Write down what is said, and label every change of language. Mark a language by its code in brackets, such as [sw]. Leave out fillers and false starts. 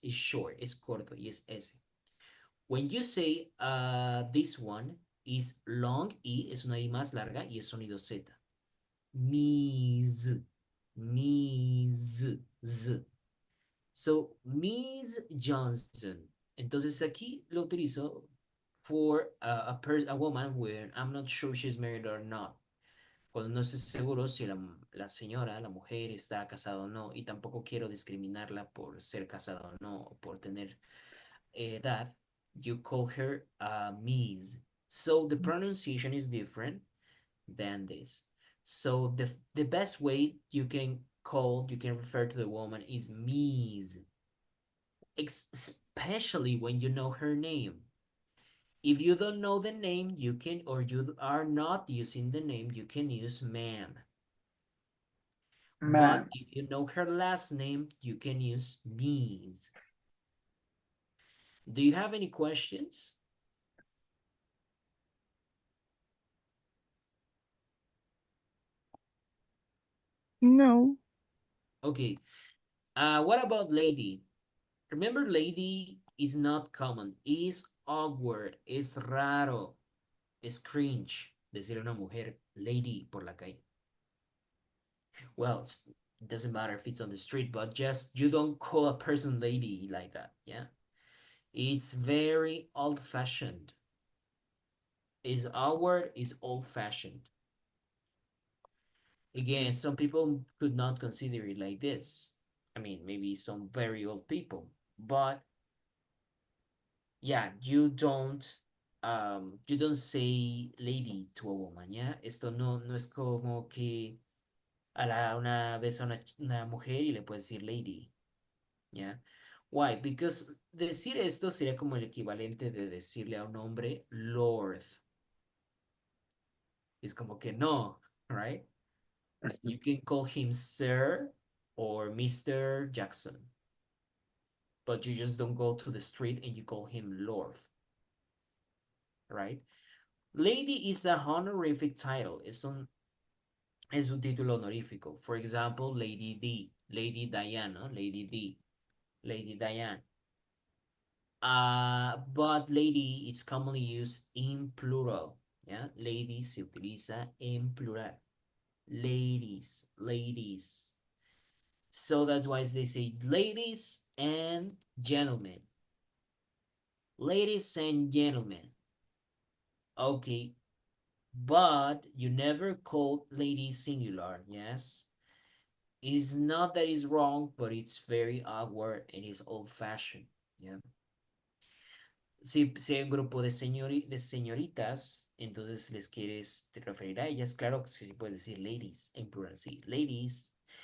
[en] It's short, it's corto, [es] y es S. [en] When you say this one is long E, [es] es una I más larga y es sonido Z. [en] Miss, Miss, Z. So, Miss Johnson. [es] Entonces aquí lo utilizo [en] for a woman when I'm not sure she's married or not. [es] Cuando no estoy seguro si la señora, la mujer, está casada o no, y tampoco quiero discriminarla por ser casada o no, o por tener edad, [en] you call her Miss. So the pronunciation is different than this. So the best way you can refer to the woman is Miss, especially when you know her name. If you don't know the name, you can, or you are not using the name, you can use ma'am. But Man. if you know her last name, you can use Miss. Do you have any questions? No, Okay. What about lady? Remember, lady is not common. Is awkward. [es] Es raro. Es cringe decir a una mujer lady por la calle. [en] Well, it doesn't matter if it's on the street, but just you don't call a person lady like that. Yeah. It's very old fashioned. Is awkward, is old fashioned. Again, some people could not consider it like this. I mean, maybe some very old people, but yeah, you don't say lady to a woman, yeah. [es] Esto no es como que una vez a una mujer y le puedes decir lady, yeah. Why? Because decir esto sería como el equivalente de decirle a un hombre lord. Es como que no, right? [en] You can call him Sir or Mr. Jackson, but you just don't go to the street and you call him Lord, right? Lady is a honorific title. [es] Es un título honorífico. [en] For example, Lady D, Lady Diana, Lady D, Lady Diane. But lady is commonly used in plural. [es] Yeah, lady se utiliza en plural. Ladies, ladies. [en] So that's why they say ladies and gentlemen. Ladies and gentlemen. Okay, but you never call ladies singular, yes? It's not that it's wrong, but it's very awkward and it's old-fashioned, yeah? [es] Si hay un grupo de señoritas, entonces les quieres te referir a ellas, claro que sí puedes decir ladies en plural, sí, ladies.